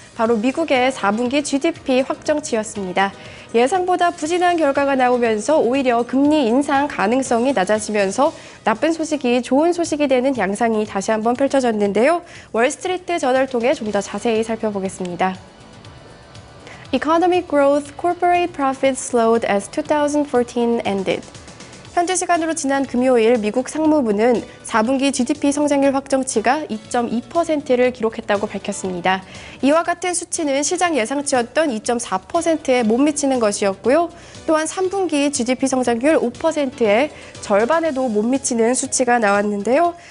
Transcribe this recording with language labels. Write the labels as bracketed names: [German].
[Korean] 바로 미국의 4분기 GDP 확정치였습니다. 예상보다 부진한 결과가 나오면서 오히려 금리 인상 가능성이 낮아지면서 나쁜 소식이 좋은 소식이 되는 양상이 다시 한번 펼쳐졌는데요. 월스트리트 저널 통해 좀 더 자세히 살펴보겠습니다. [English] Economic growth, corporate profits slowed as 2014 ended. [Korean] 현지 시간으로 지난 금요일 미국 상무부는 4분기 GDP 성장률 확정치가 2.2%를 기록했다고 밝혔습니다. 이와 같은 수치는 시장 예상치였던 2.4%에 못 미치는 것이었고요. 또한 3분기 GDP 성장률 5%의 절반에도 못 미치는 수치가 나왔는데요.